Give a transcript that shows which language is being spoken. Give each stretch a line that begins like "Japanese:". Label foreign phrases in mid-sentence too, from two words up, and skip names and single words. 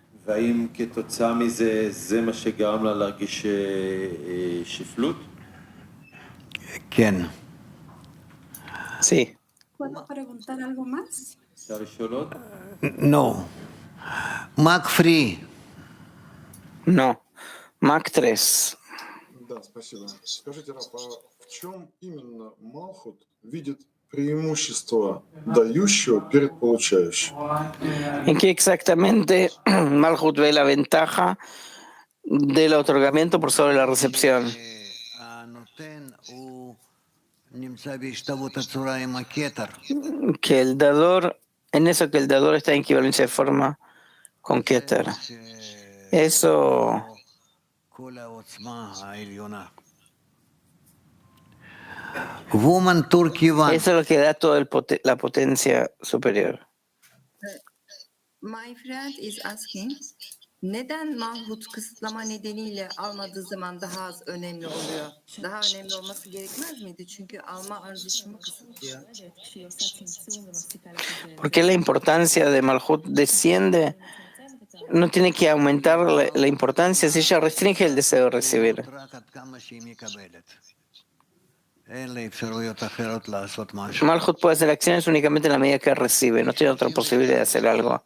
Spanish: ¿Quién? Sí. ¿Puedo preguntar algo más? No. Mac Free. No. Mac 3.
Russian: Да, спасибо. Скажите, Раф, в чем именно Малхут видит преимущество дающего перед получающим?
Spanish: ¿En qué exactamente Malhut ve la ventaja del otorgamiento por sobre la recepción? Que el dador, en eso que el dador está en equivalencia de forma con Keter. Eso es lo que da toda la potencia superior.
English: My friend is asking,
Turkish: neden Malhut kısıtlama nedeniyle almadığı zaman daha az önemli oluyor? Daha önemli olması gerekmez miydi? Çünkü alma arzusumu kısıtlıyor.
Spanish: ¿Por qué la importancia de Malhut desciende? No tiene que aumentar la importancia si ella restringe el deseo de recibir. Malhut puede hacer acciones únicamente en la medida que recibe, no tiene otra posibilidad de hacer algo.